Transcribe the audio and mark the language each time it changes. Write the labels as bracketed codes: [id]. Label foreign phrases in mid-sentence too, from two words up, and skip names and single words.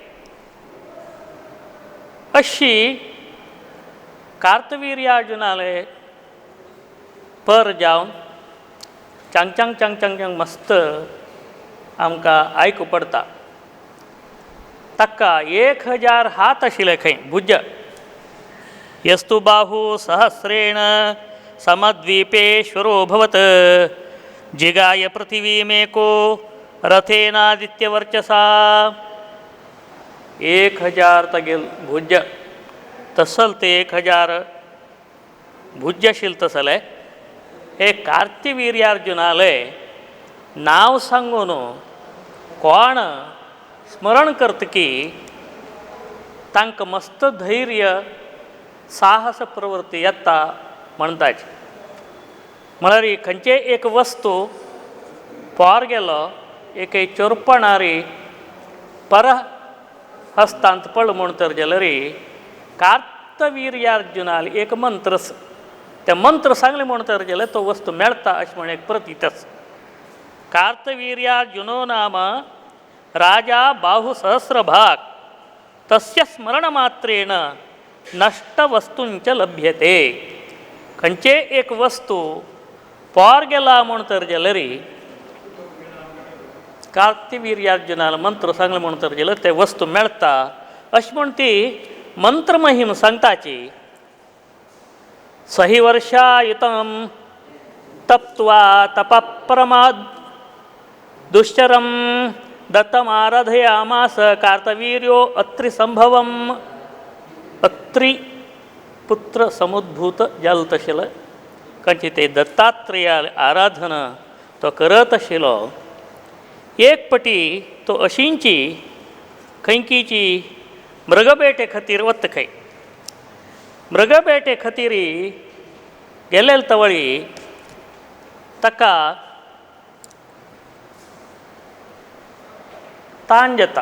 [kok] अशी कार्तवीर्यार्जुनाले पर जावन चांग चांग चांग चांग चांग मस्त आमकां आयकूं पडटा। ताका 1000 हात आशिल्ले खंय [sa] भुज यस्तु बाहू सहस्रेण समद्वीपेश्वरो भवत् जिगाय पृथिवीमेको रथेनादित्यवर्चसा। [kok] 1000 तागेल भुज तसल ते 1000 भुज आशिल्ले तसले हे कार्तवीर्यार्जुनाले नाव सांगून कोण स्मरण करता की तांकां मस्त धैर्य साहस प्रवृत्ती येता म्हणटाच। म्हळ्यार खंयचे एक वस्तू पोर गेलो एक चोरपणारी पर हस्तांत पड म्हण तर जाल्यार कार्तवीर्यार्जुनाल एक मंत्र ते मंत्र सांगले म्हण तर जाल्यार तो वस्तू मेळटा अशें म्हण एक प्रतीत आसा। [sa] कार्तवीर्यार्जुनो नाम राजा बाहुसहस्रभाग तस्य स्मरणमात्रेण नष्टवस्तूंच लभ्यते। [kok] खंयचे एक वस्तू पार गेला म्हण तर जाल्यारी कार्तिवीर्यार्जुनाला मंत्र सांगले म्हण तर जाल्यार ते वस्तू मेळटा अशी म्हण ती मंत्र महिम सांगताची. [sa] सही वर्षायुतम तप्त्वा तपप्रमाद दुश्चरम दत्तमाराधयामास कार्तवीर्यो अत्रि संभवम. [kok] अत्रि पुत्र समुद्भूत जाल तशेलं कंची ते दत्तात्रेया आराधना तो करत आशिल्लो. एक पटी तो अशींची खंयकीची मृगबेटे खातीर वत खंय. मृगबेटे खातीर गेलेले तवळी ताका ताण जाता.